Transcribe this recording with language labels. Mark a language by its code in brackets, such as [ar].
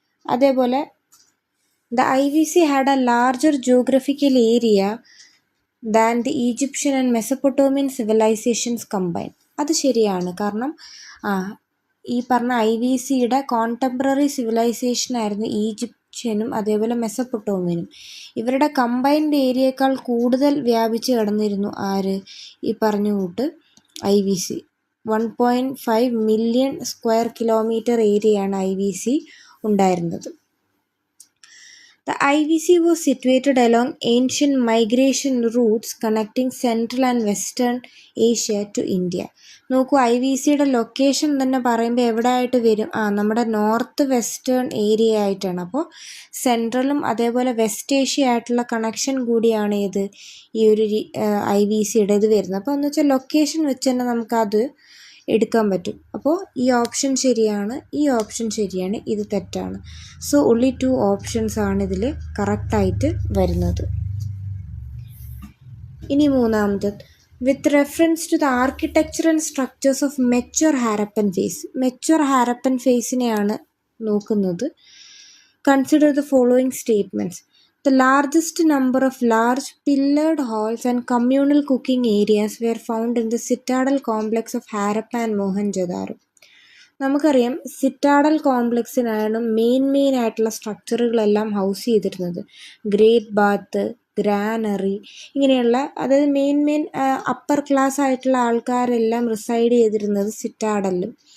[ml] അതേപോലെ [en] the IVC had a larger geographical area than the Egyptian and Mesopotamian civilizations combined. [ml] അത് ശരിയാണ്. കാരണം ഈ പറഞ്ഞ IVCയുടെ കോണ്ടംപററി സിവിലൈസേഷൻ ആയിരുന്നു ഈജിപ്ഷ്യനും അതേപോലെ മെസപ്പൊട്ടോമിയനും. ഇവരുടെ കമ്പൈൻഡ് ഏരിയയേക്കാൾ കൂടുതൽ വ്യാപിച്ച് കിടന്നിരുന്നു ആര്? ഈ പറഞ്ഞ കൂട്ട് IVC. 1.5 മില്യൺ സ്ക്വയർ കിലോമീറ്റർ ഏരിയയാണ് IVC ഉണ്ടായിരുന്നത്. [en] The IVC was situated along ancient migration routes connecting Central and Western Asia to India. [ml] നോക്കൂ, IVCയുടെ ലൊക്കേഷൻ തന്നെ പറയുമ്പോൾ എവിടെ ആയിട്ട് വരും? നമ്മുടെ നോർത്ത് വെസ്റ്റേൺ ഏരിയ ആയിട്ടാണ്. അപ്പോൾ സെൻട്രലും വെസ്റ്റ് ഏഷ്യ ആയിട്ടുള്ള കണക്ഷൻ കൂടിയാണ് ഇത് ഈ ഒരു IVCയുടെ ഇത് വരുന്നത്. അപ്പോൾ എന്ന് വെച്ചാൽ ലൊക്കേഷൻ വെച്ച് തന്നെ നമുക്കത് എടുക്കാൻ പറ്റും. അപ്പോൾ ഈ ഓപ്ഷൻ ശരിയാണ്, ഈ ഓപ്ഷൻ ശരിയാണ്, ഇത് തെറ്റാണ്. സോ only 2 ഓപ്ഷൻസ് ആണ് ഇതിൽ കറക്റ്റായിട്ട് വരുന്നത്. ഇനി മൂന്നാമത്, [en] With reference to the architecture and structures of mature Harappan phase. [ml] Mature Harappan ഫേസിനെയാണ് നോക്കുന്നത്. [en] Consider the following statements. The largest number of large pillared halls and communal cooking areas were found in the citadel complex of Harappa and Mohenjo-daro. [ml] നമുക്കറിയാം, citadel കോംപ്ലക്സിനാണ് main ആയിട്ടുള്ള സ്ട്രക്ചറുകളെല്ലാം house ചെയ്തിരുന്നത്. Great bath, granary, ഇങ്ങനെയുള്ള, അതായത് main upper class ആയിട്ടുള്ള ആൾക്കാരെല്ലാം reside ചെയ്തിരുന്നത് സിറ്റാഡലിലും.